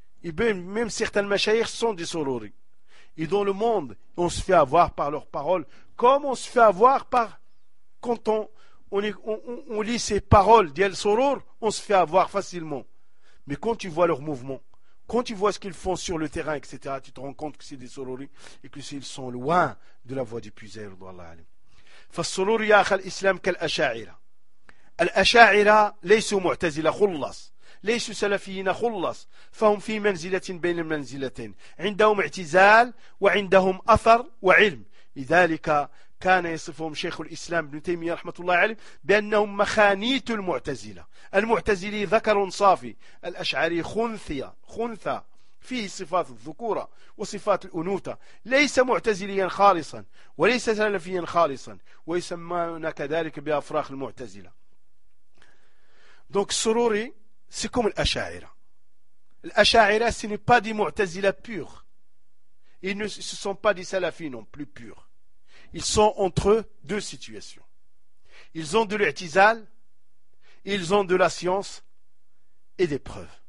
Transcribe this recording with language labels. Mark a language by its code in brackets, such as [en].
[fr] Et même certains machaïrs sont des sororis. Et dans le monde, on se fait avoir par leurs paroles, comme on se fait avoir par quand on lit ces paroles d'El Soror, on se fait avoir facilement. Mais quand tu vois leurs mouvements, quand tu vois ce qu'ils font sur le terrain, etc., tu te rends compte que c'est des sororis et que ils sont loin de la voie du puiseur. [ar] Fassorori yakha l'islam kal asha'ira. الأشاعرة ليسوا معتزلة خلص ليسوا سلفيين خلص فهم في منزلة بين المنزلتين عندهم اعتزال وعندهم أثر وعلم لذلك كان يصفهم شيخ الإسلام ابن تيمية رحمة الله عليه بأنهم مخانيت المعتزلة المعتزلي ذكر صافي الأشعري خنثى فيه صفات الذكورة وصفات الأنوثة ليس معتزليا خالصا وليس سلفيا خالصا ويسمون كذلك بأفراخ المعتزلة. [fr] Donc, sorori, c'est comme l'ashaira. L'ashaira, ce n'est pas des mu'tazila purs. Ils ne ce sont pas des salafis non plus purs. Ils sont entre deux situations. Ils ont de l'i'tizal, ils ont de la science et des preuves.